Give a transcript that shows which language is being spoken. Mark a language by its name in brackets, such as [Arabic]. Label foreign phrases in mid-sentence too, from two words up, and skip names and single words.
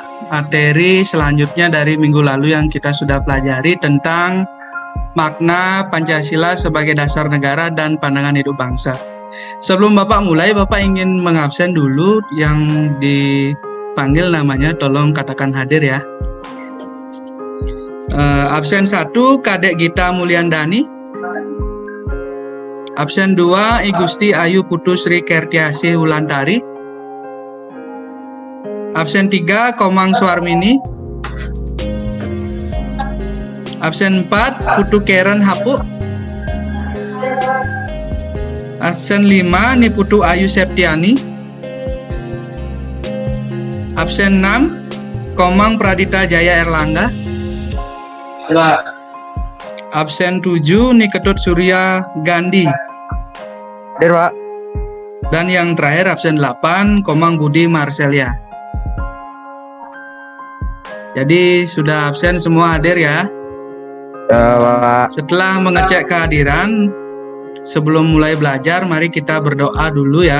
[Indonesian] Materi selanjutnya dari minggu lalu yang kita sudah pelajari tentang makna Pancasila sebagai dasar negara dan pandangan hidup bangsa. Sebelum Bapak mulai, Bapak ingin mengabsen dulu yang dipanggil namanya, tolong katakan hadir ya. Absen 1, Kadek Gita Mulyandani. Absen 2, I Gusti Ayu Putu Sri Kertiasih Hulantari. Absen 3, Komang Suarmini. Absen 4, Putu Keren Hapu. Absen 5, Niputu Ayu Septiani. Absen 6, Komang Pradita Jaya Erlangga. Absen 7, Niketut Surya Gandhi. Hadir, Pak. Dan yang terakhir absen 8, Komang Budi Marcelia. Jadi sudah absen semua hadir ya. Ya, Pak. Setelah mengecek kehadiran, sebelum mulai belajar, mari kita berdoa dulu ya.